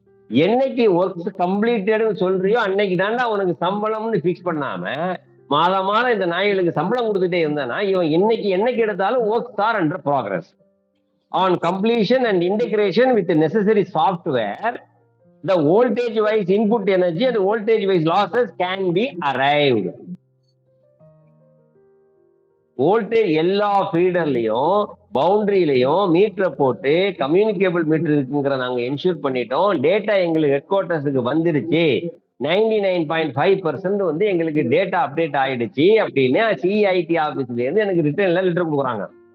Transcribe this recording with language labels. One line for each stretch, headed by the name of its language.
Tamil: என்னைக்கு works completed சொல்றியோ அன்னைக்கு தாண்டா உனக்கு சம்பளம்னு பிக்ஸ் பண்ணாம மாதம் இந்த நாய்களுக்கு சம்பளம் கொடுத்துட்டே இருந்தானா இவன் என்னைக்கு எடுத்தாலும் works are under progress.
English: On completion and integration with necessary software, the voltage wise input energy and voltage wise losses can be arrived.
Tamil: Voltage எல்லா ஃபீடர்லயும் பவுண்டரியிலையும் மீட்டரை போட்டு கம்யூனிகேபிள் மீட்டர் இருக்குங்கிற நாங்க என்ஷூர் பண்ணிட்டோம். டேட்டா எங்களுக்கு ஹெட் குவார்டர்ஸுக்கு வந்துருச்சு. 99.5% வந்து எங்களுக்கு டேட்டா அப்டேட் ஆயிடுச்சு அப்படின்னு சிஐடி ஆபீஸ்ல இருந்து எனக்கு ரிட்டர்ன்ல லெட்டர் கொடுக்குறாங்க.